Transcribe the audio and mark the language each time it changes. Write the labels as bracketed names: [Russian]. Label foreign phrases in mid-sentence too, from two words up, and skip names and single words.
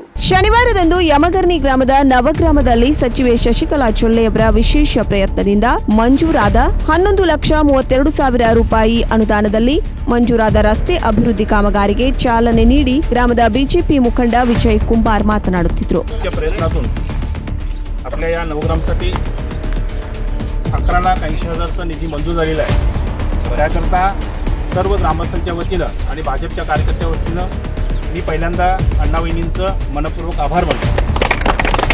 [Kannada] ಶನಿವಾರದಂದು ಯಮಗರ್ಣಿ ಗ್ರಾಮದ ನವಗ್ರಾಮದಲ್ಲಿ ಸಚಿವೆ ಶಶಿಕಲಾ ಜೊಲ್ಲೆಯವರ ವಿಶೇಷ ಪ್ರಯತ್ನದಿಂದ ಮಂಜೂರಾದ 11,32,000 ರೂಪಾಯಿ ಅನುದಾನದಲ್ಲಿ ಮಂಜೂರಾದ ರಸ್ತೆ ಅಭಿವೃದ್ಧಿ ಕಾಮಗಾರಿಗೆ ಚಾಲನೆ ನೀಡಿ ಗ್ರಾಮದ ಬಿಜೆಪಿ ಮುಖಂಡ ವಿಜಯ್ ಕುಮಾರ್ ಮಾತನಾಡುತ್ತಿದ್ದರು. [Marathi] प्रयत्नातून आपल्या या नवग्रामसाठी 11,80,000चा निधी मंजूर झालेला आहे. त्याकरता सर्व ग्रामस्थांच्या वतीनं आणि भाजपच्या कार्यकर्त्यांच्या वतीनं मी पहिल्यांदा अण्णा वहिनींचं मनपूर्वक आभार मानतो।